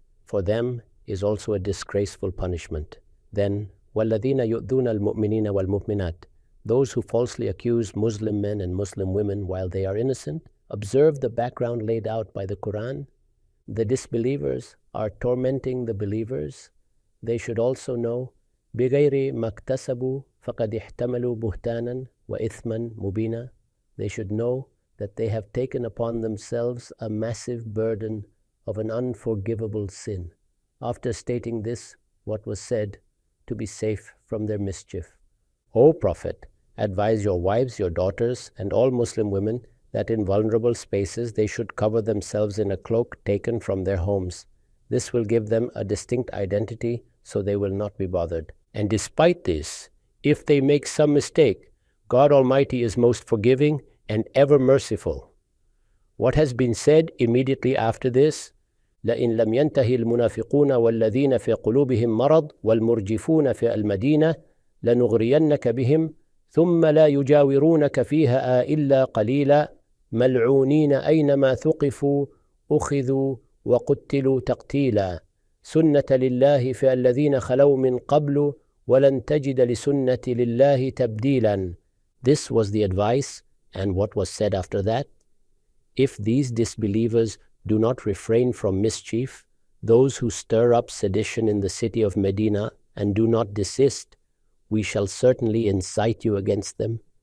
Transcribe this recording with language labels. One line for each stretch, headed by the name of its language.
English: For them is also a disgraceful punishment. Then,
Arabic: وَالَّذِينَ يُؤْذُونَ الْمُؤْمِنِينَ وَالْمُؤْمِنَاتِ,
English: those who falsely accuse Muslim men and Muslim women while they are innocent, observe the background laid out by the Quran. The disbelievers are tormenting the believers. They should also know,
Arabic: بِغَيْرِ مَكْتَسَبُوا فَقَدْ احْتَمَلُوا بُهْتَانًا وَإِثْمًا مُبِينًا.
English: They should know that they have taken upon themselves a massive burden of an unforgivable sin. After stating this, what was said, to be safe from their mischief. O Prophet, advise your wives, your daughters, and all Muslim women that in vulnerable spaces they should cover themselves in a cloak taken from their homes. This will give them a distinct identity so they will not be bothered. And despite this, if they make some mistake, God Almighty is most forgiving and ever merciful. What has been said immediately after this?
Arabic: لئن لم ينتهي المنافقون والذين في قلوبهم مرض والمرجفون في المدينة لنغرينك بهم ثم لا يجاورونك فيها إلا قليلا ملعونين أينما ثقفوا أخذوا وقتلوا تقتيلا سنة لله في الذين خلوا من قبل ولن تجد لسنة لله تبديلا.
English: This was the advice, and what was said after that? If these disbelievers do not refrain from mischief, those who stir up sedition in the city of Medina and do not desist, we shall certainly incite you against them.